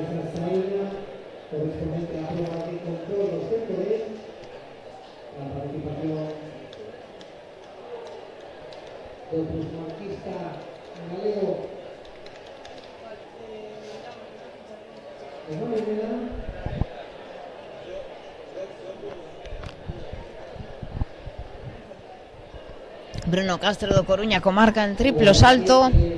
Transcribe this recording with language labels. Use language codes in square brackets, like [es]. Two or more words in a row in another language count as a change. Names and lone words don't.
[es] esa salida correspondiente a la prueba de control los sectores, la participación del plusmarquista galego Emanuel Mena. [gl] Bruno Castro do Coruña comarca en triplo salto.